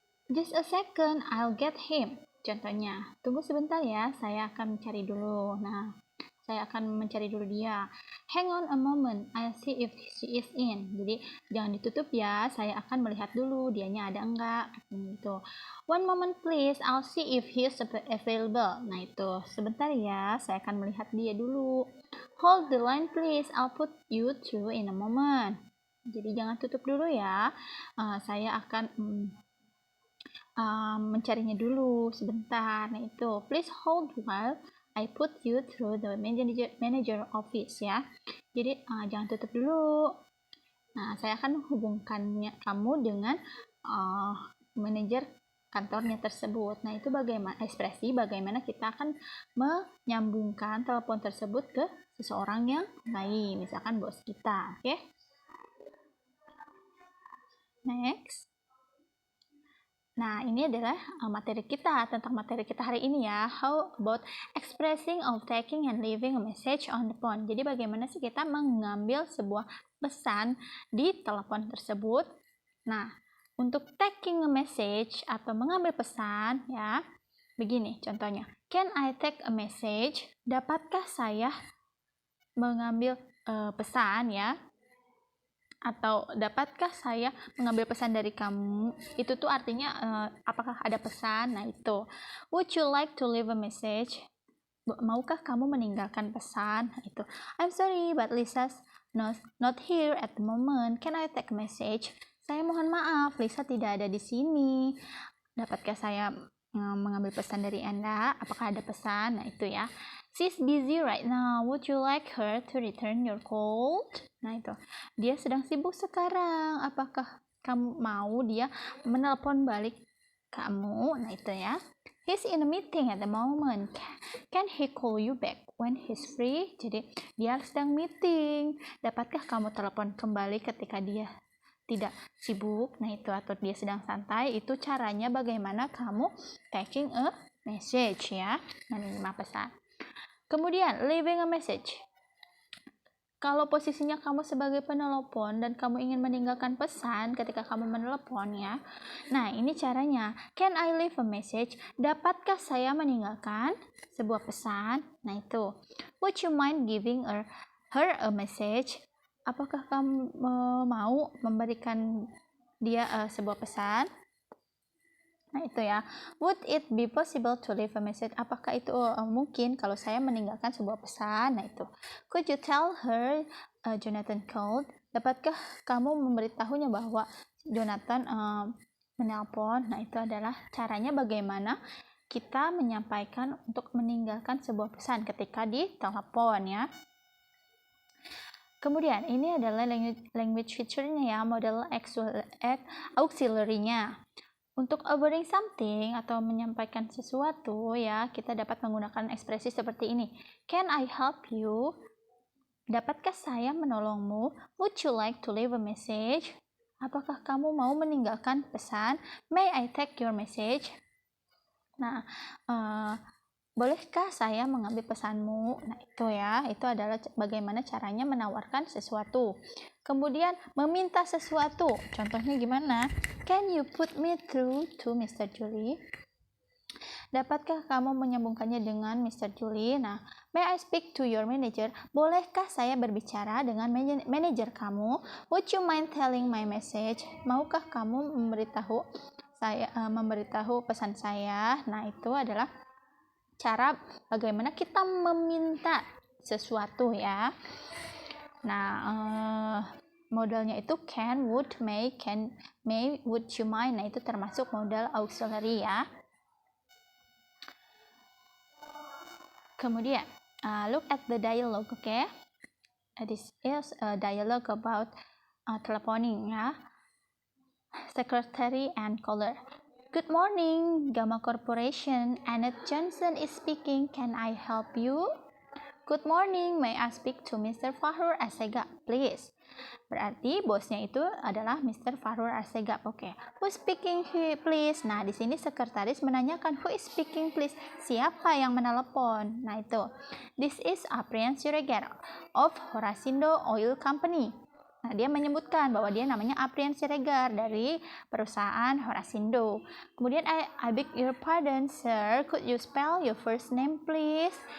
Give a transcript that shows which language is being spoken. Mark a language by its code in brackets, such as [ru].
[en] Just a second, I'll get him. [id] Contohnya, tunggu sebentar ya, saya akan mencari dulu. Nah, saya akan mencari dulu dia. [en] Hang on a moment, I'll see if she is in. [id] Jadi jangan ditutup ya, saya akan melihat dulu dianya ada enggak gitu. [en] One moment please, I'll see if he is available. [id] Nah, itu sebentar ya, saya akan melihat dia dulu. [en] Hold the line please, I'll put you through in a moment. [id] Jadi jangan tutup dulu ya, saya akan mencarinya dulu sebentar. [en] Nah, itu please hold while I put you through the manager office ya. [id] Jadi jangan tutup dulu. Nah, saya akan menghubungkannya kamu dengan manajer kantornya tersebut. Nah, itu bagaimana kita akan menyambungkan telepon tersebut ke seseorang yang lain, misalkan bos kita. Oke? Next. Nah, ini adalah materi kita hari ini ya. [en] How about expressing of taking and leaving a message on the phone. [id] Jadi bagaimana sih kita mengambil sebuah pesan di telepon tersebut. Nah, untuk [en] taking a message [id] atau mengambil pesan ya, Begini contohnya. [en] Can I take a message? [id] Dapatkah saya mengambil pesan ya? Atau dapatkah saya mengambil pesan dari kamu? Itu tuh artinya apakah ada pesan? Nah itu. [en] Would you like to leave a message? [id] Maukah kamu meninggalkan pesan? Nah, itu. [en] I'm sorry, but Lisa's not here at the moment. Can I take a message? [id] Saya mohon maaf, Lisa tidak ada di sini. Dapatkah saya mengambil pesan dari Anda? Apakah ada pesan? Nah itu ya. [en] She's busy right now. Would you like her to return your call? [id] Nah itu. Dia sedang sibuk sekarang. Apakah kamu mau dia menelpon balik kamu? Nah itu ya. [en] He's in a meeting at the moment. Can he call you back when he's free? [id] Jadi dia sedang meeting. Dapatkah kamu telepon kembali ketika dia tidak sibuk? Nah itu, atau dia sedang santai. Itu caranya bagaimana kamu [en] taking a message [id] ya, menerima pesan. Kemudian leaving a message. Kalau posisinya kamu sebagai penelpon dan kamu ingin meninggalkan pesan ketika kamu menelepon ya. Nah, ini caranya. [en] Can I leave a message? [id] Dapatkah saya meninggalkan sebuah pesan? Nah, itu. [en] Would you mind giving her a message? [id] Apakah kamu mau memberikan dia sebuah pesan? Nah itu ya. [en] Would it be possible to leave a message? [id] Apakah itu mungkin kalau saya meninggalkan sebuah pesan? Nah itu. [en] Could you tell her Jonathan called? [id] Dapatkah kamu memberitahunya bahwa Jonathan menelpon? Nah itu adalah caranya bagaimana kita menyampaikan untuk meninggalkan sebuah pesan ketika ditelepon ya. Kemudian ini adalah language feature-nya ya, model auxiliary-nya. Untuk [en] offering something [id] atau menyampaikan sesuatu ya, kita dapat menggunakan ekspresi seperti ini. [en] Can I help you? [id] Dapatkah saya menolongmu? [en] Would you like to leave a message? [id] Apakah kamu mau meninggalkan pesan? [en] May I take your message? [id] Nah, bolehkah saya mengambil pesanmu? Nah, itu ya. Itu adalah bagaimana caranya menawarkan sesuatu. Kemudian meminta sesuatu. Contohnya gimana? [en] Can you put me through to Mr. Julie? [id] Dapatkah kamu menyambungkannya dengan Mr. Julie? [en] Nah, may I speak to your manager? [id] Bolehkah saya berbicara dengan manajer kamu? [en] Would you mind telling my message? [id] Maukah kamu memberitahu pesan saya? Nah, itu adalah cara bagaimana kita meminta sesuatu ya. Nah, modelnya itu can, would, may, would you mind. Nah, itu termasuk model auxiliary ya. [en] Kemudian, look at the dialogue, okay? This is a dialogue about telephoning ya. Secretary and caller. Good morning, Gamma Corporation. Annette Johnson is speaking. Can I help you? Good morning, may I speak to Mr. Fahrur Assegaf, please? [id] Berarti bosnya itu adalah Mr. Fahrur Assegaf. Oke. [en] Who speaking here, please? [id] Nah, di sini sekretaris menanyakan [en] who is speaking, please? [id] Siapa yang menelepon? Nah, itu. [en] This is Aprian Siregar of Horasindo Oil Company. [id] Nah, dia menyebutkan bahwa dia namanya Aprian Siregar dari perusahaan Horasindo. [en] Kemudian, I beg your pardon, sir. Could you spell your first name, please?